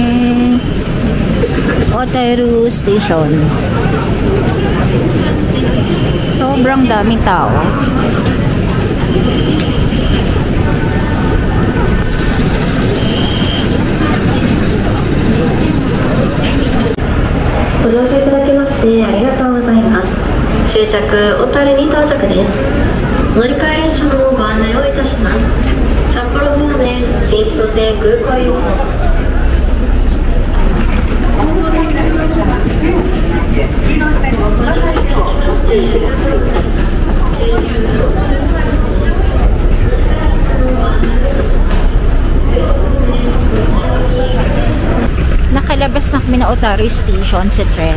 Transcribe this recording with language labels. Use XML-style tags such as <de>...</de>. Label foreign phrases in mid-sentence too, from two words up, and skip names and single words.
<tl>Otaru Station. Sobrang daming tao.</tl> <ja>ご乗車いただきましてありがとうございます。終着小樽に到着です。乗り換え列車のご案内をいたします。札幌方面新千歳空港行き。</ja> <tl>Nakalabas na kami na Otaru Station sa tren.</tl>